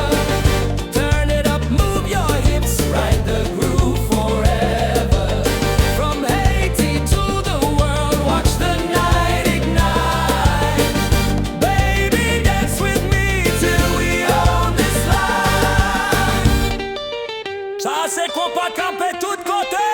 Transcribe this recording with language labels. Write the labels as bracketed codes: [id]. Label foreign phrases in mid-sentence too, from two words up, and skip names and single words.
[en] Turn it up, move your hips, Ride the groove forever. from Haiti to the world. Watch the night ignite. Baby, dance with me. Till we own this line. [fr] Ça c'est Konpa Kanpe Tout Kote.